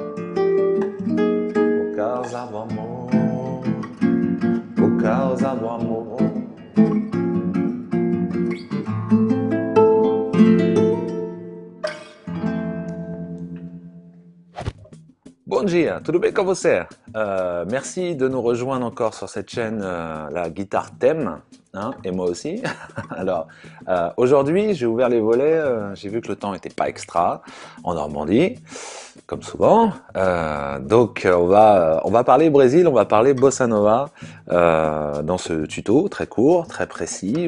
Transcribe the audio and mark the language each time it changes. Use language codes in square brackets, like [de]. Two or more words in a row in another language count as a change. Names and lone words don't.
[pt] Por causa do amor. Por causa do amor. Bon dia, tudo bem com você? [fr] Merci de nous rejoindre encore sur cette chaîne La Guitare Thème, hein, et moi aussi. Alors, aujourd'hui, j'ai ouvert les volets, j'ai vu que le temps n'était pas extra en Normandie, comme souvent. Donc, on va parler Brésil, on va parler Bossa Nova dans ce tuto très court, très précis.